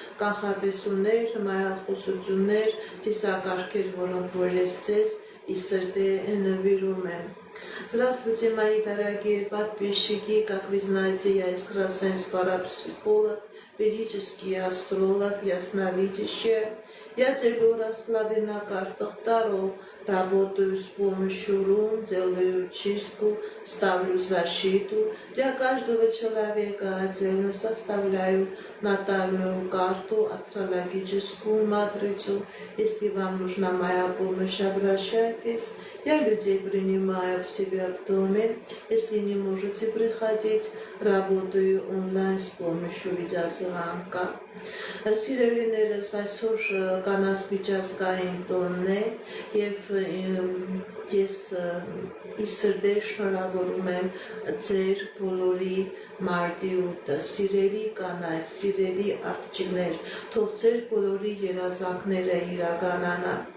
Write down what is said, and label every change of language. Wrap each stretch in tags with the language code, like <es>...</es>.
<hy>կանխատեսումներ, հմայախոսություններ, ծիսակարգեր, որոնք որ ես ձեզ ի սրտե նվիրում եմ։</hy> <ru>Здравствуйте, мои дорогие подписчики, как вы знаете, я экстрасенс, парапсихолог, ведический астролог, ясновидящая. Я целый сладенокартах Таро, работаю с помощью рун, делаю чистку, ставлю защиту. Для каждого человека отдельно составляю натальную карту, астрологическую матрицу. Если вам нужна моя помощь, обращайтесь. Я людей принимаю в себя в доме. Если не можете приходить, работаю онлайн с помощью видеозвонка.</ru> <hy>Սիրելիներս այսօր կանանց միջազգային տոնն է և ես ի սրտե շնորհավորում եմ ձեր բոլորի մարտի 8-ը, սիրելի կանայք, սիրելի աղջիկներ, թող ձեր բոլորի երազանքները իրականանա,</hy>